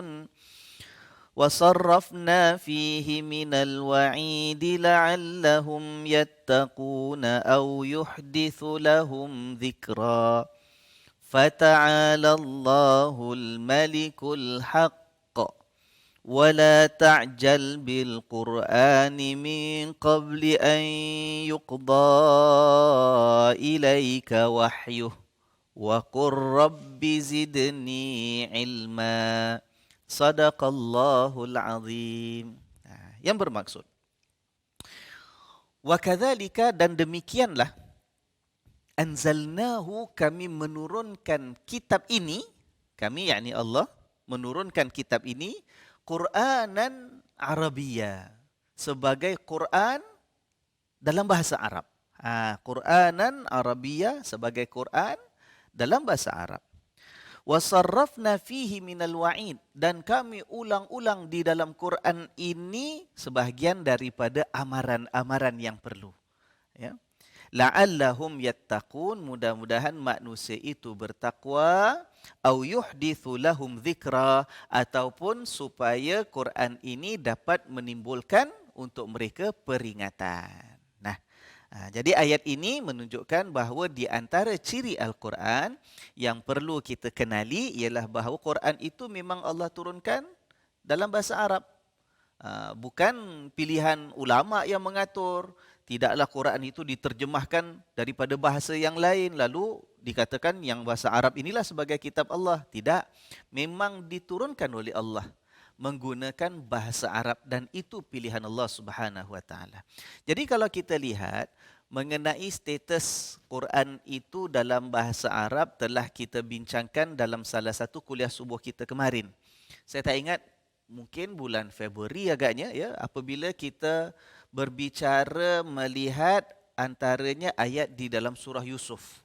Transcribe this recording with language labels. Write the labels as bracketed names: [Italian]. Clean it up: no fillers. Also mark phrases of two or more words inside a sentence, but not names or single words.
[Arabic] وَصَرَّفْنَا فِيهِ مِنَ الْوَعِيدِ لَعَلَّهُمْ يَتَّقُونَ أَوْ يُحْدِثُ لَهُمْ ذِكْرًا فَتَعَالَى اللَّهُ الْمَلِكُ الْحَقُّ ولا تعجل بالقرآن من قبل أن يقضى إليك وحيه وقل رب زدني علما صدق الله العظيم. [Malay] Yang bermaksud وكذلك dan demikianlah anzalnahu kami menurunkan kitab ini, kami yakni Allah menurunkan kitab ini [Arabic] قرآنا عربيا, [Malay] sebagai Quran dalam bahasa Arab. [Arabic] قرآنا عربيا [Malay] sebagai Quran dalam bahasa Arab. [Arabic] وصرفنا فيه من الوعيد, [Malay] dan kami ulang-ulang di dalam Quran ini sebahagian daripada amaran-amaran yang perlu. Ya. [Arabic] لعلهم يتقون, [Malay] mudah-mudahan manusia itu bertakwa, [Arabic] أو يحدث لهم ذكرا, [Malay] ataupun supaya Quran ini dapat menimbulkan untuk mereka peringatan. Jadi ayat ini menunjukkan bahawa di antara ciri Al-Quran yang perlu kita kenali ialah bahawa Quran itu memang Allah turunkan dalam bahasa Arab. Bukan pilihan ulama yang mengatur. Tidaklah Quran itu diterjemahkan daripada bahasa yang lain lalu dikatakan yang bahasa Arab inilah sebagai kitab Allah. Tidak. Memang diturunkan oleh Allah menggunakan bahasa Arab dan itu pilihan Allah [Arabic] سبحانه وتعالى. [Malay] Jadi kalau kita lihat mengenai status Quran itu dalam bahasa Arab telah kita bincangkan dalam salah satu kuliah subuh kita kemarin. Saya tak ingat, mungkin bulan Februari agaknya ya, apabila kita berbicara melihat antaranya ayat di dalam surah Yusuf.